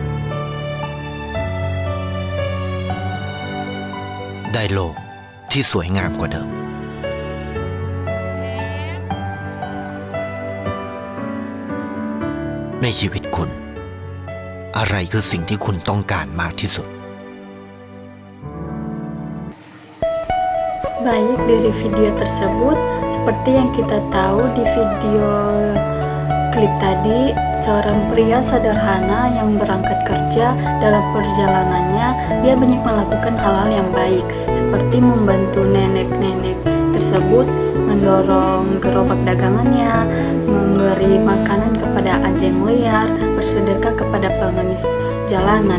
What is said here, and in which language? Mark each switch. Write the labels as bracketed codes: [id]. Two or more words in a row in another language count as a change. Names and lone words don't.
[th] ได้โลกที่สวยงามกว่าเดิมในชีวิตคุณอะไรคือสิ่งที่คุณต้องการมากที่สุด [id] Baik, dari video tersebut, seperti yang kita tahu di video klip tadi, seorang pria sederhana yang berangkat kerja. Dalam perjalanannya, dia banyak melakukan hal-hal yang baik, seperti membantu nenek-nenek tersebut, mendorong gerobak dagangannya, memberi makanan kepada anjing liar, bersedekah kepada pengemis jalanan.